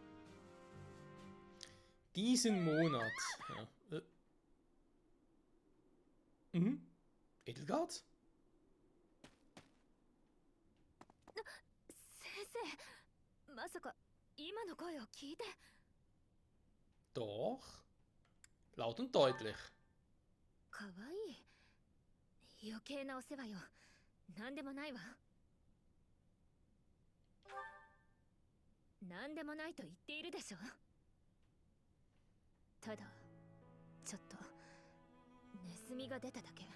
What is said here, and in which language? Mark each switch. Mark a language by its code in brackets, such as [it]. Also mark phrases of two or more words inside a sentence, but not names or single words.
[de] Diesen Monat. Ja. Edelgard? [ja] 先生、まさか今の声を聞いて。 [de] Doch. Laut und deutlich. [ja] かわいい。余計なお世話よ。なんでもないわ。なんでもないと言っているでしょ。ただちょっとネズミが出ただけ。